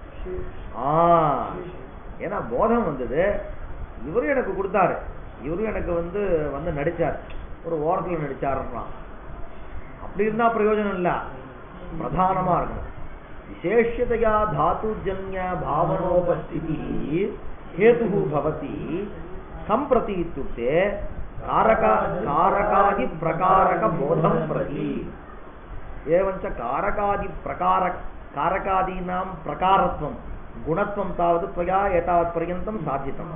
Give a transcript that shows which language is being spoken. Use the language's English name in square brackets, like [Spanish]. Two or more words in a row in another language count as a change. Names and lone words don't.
[Tamil] ஏன்னா போதம் வந்தது, இவரும் எனக்கு கொடுத்தாரு, இவரும் எனக்கு வந்து நடிச்சார், ஒரு ஓரத்தில் நடிச்சாருன்னா அப்படி இருந்தா பிரயோஜனம் இல்ல, பிரதானமா இருக்கணும். [Sanskrit] विशेषतया धातुजन्य भावनोपस्थिति हेतुः भवति संप्रति इत्युक्ते कारकादि प्रकारक बोधं प्रति एवञ्च कारकादि कारकादीनां प्रकारत्वं गुणत्वं तावत् त्वया एतावत् पर्यन्तं साधितम्.